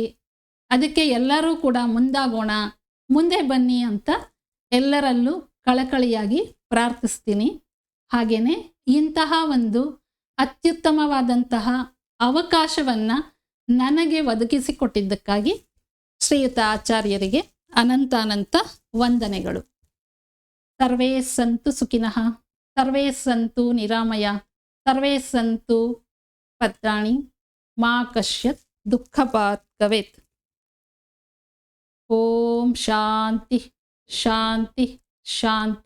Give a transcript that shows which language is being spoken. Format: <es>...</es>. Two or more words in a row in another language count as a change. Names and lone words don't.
<kn>ಅದಕ್ಕೆ ಎಲ್ಲರೂ ಕೂಡ ಮುಂದಾಗೋಣ, ಮುಂದೆ ಬನ್ನಿ ಅಂತ ಎಲ್ಲರಲ್ಲೂ ಕಳಕಳಿಯಾಗಿ ಪ್ರಾರ್ಥಿಸ್ತೀನಿ. ಹಾಗೆಯೇ ಇಂತಹ ಒಂದು ಅತ್ಯುತ್ತಮವಾದಂತಹ ಅವಕಾಶವನ್ನು ನನಗೆ ಒದಗಿಸಿಕೊಟ್ಟಿದ್ದಕ್ಕಾಗಿ ಶ್ರೀಯುತ ಆಚಾರ್ಯರಿಗೆ ಅನಂತಾನಂತ ವಂದನೆಗಳು.</kn> <sa>ಸರ್ವೇ ಸಂತು ಸುಖಿನಃ, ಸರ್ವೇ ಸಂತು ನಿರಾಮಯ, ಸರ್ವೇ ಸಂತು ಭದ್ರಾಣಿ, ಮಾ ಕಶ್ಚಿತ್ ದುಃಖಪಾತ್ ಭವೇತ್. ಓಂ ಶಾಂತಿ ಶಾಂತಿ ಶಾಂತಿ.</sa>